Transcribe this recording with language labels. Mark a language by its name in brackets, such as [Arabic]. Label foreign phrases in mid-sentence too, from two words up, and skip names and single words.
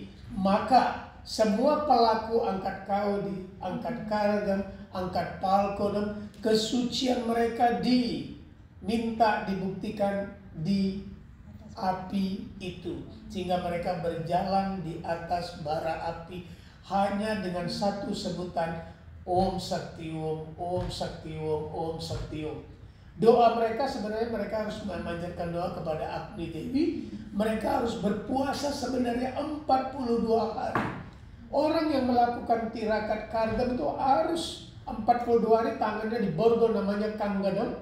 [Indonesian] Maka semua pelaku angkat kaudi, angkat Karagam, angkat Palkodam, kesucian mereka diminta dibuktikan di api itu, sehingga mereka berjalan di atas bara api hanya dengan satu sebutan, [Tamil] ஓம் சக்தி ஓம், ஓம் சக்தி ஓம், ஓம் சக்தி ஓம். [Indonesian] Doa mereka sebenarnya mereka harus memanjatkan doa kepada Agni Dewi. Mereka harus berpuasa sebenarnya 42 hari. Orang yang melakukan tirakat Karagam itu harus 42 hari tangannya diborgol, namanya Kanggadam.